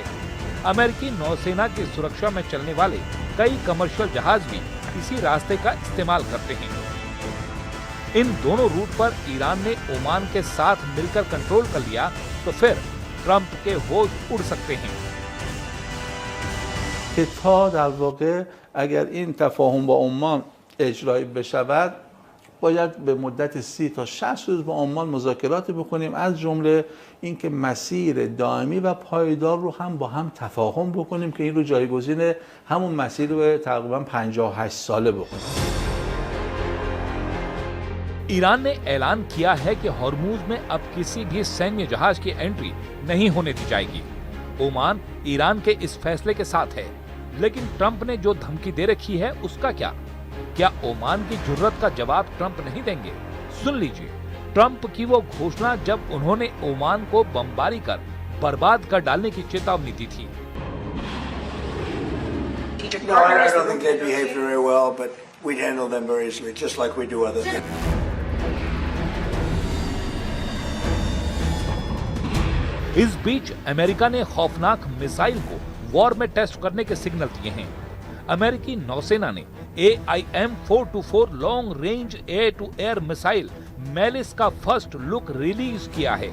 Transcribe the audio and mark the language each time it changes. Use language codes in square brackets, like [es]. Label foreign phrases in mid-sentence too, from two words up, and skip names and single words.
[hi] अमेरिकी नौसेना की सुरक्षा में चलने वाले कई कमर्शियल जहाज भी इसी रास्ते का इस्तेमाल करते हैं। इन दोनों रूट पर ईरान ने ओमान के साथ मिलकर कंट्रोल कर लिया तो फिर ट्रंप के होश उड़ सकते हैं। [fa] که تا در واقع اگر این تفاهم با عمان اجرایی بشود باید به مدت 30 تا 60 روز با عمان مذاکرات بکنیم، از جمله اینکه مسیر دائمی و پایدار رو هم با هم تفاهم بکنیم که این رو جایگزین همون مسیر رو تقریبا 58 ساله بکنیم. [hi] ईरान ने ऐलान किया है कि हॉर्मूज में अब किसी भी सैन्य जहाज की एंट्री नहीं होने दी जाएगी। ओमान ईरान के इस फैसले के साथ है, लेकिन ट्रंप ने जो धमकी दे रखी है उसका क्या? क्या ओमान की जुर्रत का जवाब ट्रंप नहीं देंगे? सुन लीजिए ट्रंप की वो घोषणा जब उन्होंने ओमान को बमबारी कर बर्बाद कर डालने की चेतावनी दी थी। [en] No, I don't think they behaved very well, but we'd handle them very easily, just like we do other things. [hi] इस बीच अमेरिका ने खौफनाक मिसाइल को वॉर में टेस्ट करने के सिग्नल दिए हैं। अमेरिकी नौसेना ने AIM-424 [en] long range air to air missile [hi] मेलिस का [en] first look release [hi] किया है।